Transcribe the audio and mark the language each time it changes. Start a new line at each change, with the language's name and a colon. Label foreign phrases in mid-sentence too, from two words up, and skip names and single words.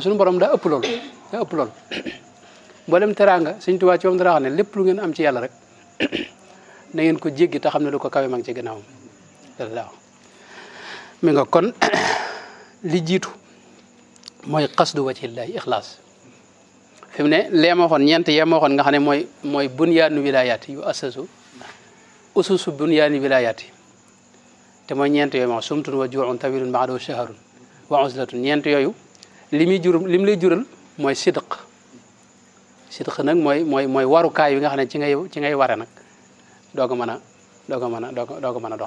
Wolof: suñu borom daa ëpp loolu mboolem teraanga Sëñ Tuubaa ci moom dara wax ne lépp lu ngeen am ci yàlla rek na ngeen ko jéggi te xam ne lu ko kawe ma ngi ci gannaawam waaw mi nga kon li jiitu mooy
Arabic: قصد وجه الله
Wolof: ixlaas fi mu ne lee ma waxoon ñeent yee ma waxoon nga xam ne mooy
Arabic: بنيان الولايات يؤسس أسس بنيان الولايات
Wolof: te mooy ñeent yooyu ma
Arabic: صمت وجوع طويل بعده سهر وعزلة
Wolof: ñeent yooyu li mu lay jural mooy sidq nag mooy warukaay yi nga xam ne ci ngay ware nag doog a mën a dox